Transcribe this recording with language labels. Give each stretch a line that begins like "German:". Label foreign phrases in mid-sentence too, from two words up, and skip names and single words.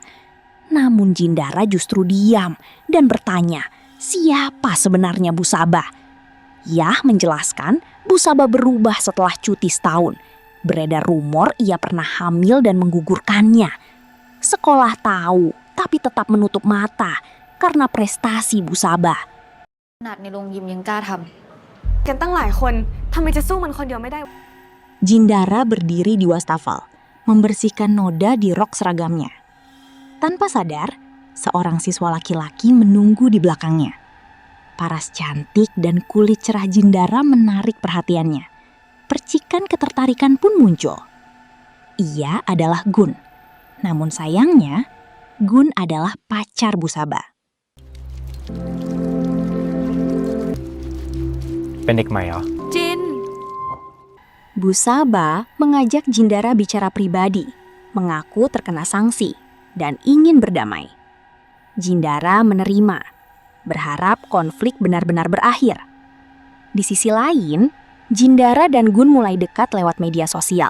Indonesian: Namun Jindara justru diam dan bertanya, siapa sebenarnya Busaba? Yah menjelaskan Busaba berubah setelah cuti setahun. Beredar rumor ia pernah hamil dan menggugurkannya. Sekolah tahu, tapi tetap menutup mata karena prestasi Busaba.
Thai: ขนาดในโรงยิมยังกล้าทำกันตั้งหลายคนทำไมจะสู้มันคนเดียวไม่ได้
Indonesian: Jindara berdiri di wastafel, membersihkan noda di rok seragamnya. Tanpa sadar, seorang siswa laki-laki menunggu di belakangnya. Paras cantik dan kulit cerah Jindara menarik perhatiannya. Percikan ketertarikan pun muncul. Ia adalah Gun. Namun sayangnya, Gun adalah pacar Busaba.
Thai: เป็นเด็กใหม่เหรอ จิน
Indonesian: Busaba mengajak Jindara bicara pribadi, mengaku terkena sanksi, dan ingin berdamai. Jindara menerima, berharap konflik benar-benar berakhir. Di sisi lain, Jindara dan Gun mulai dekat lewat media sosial.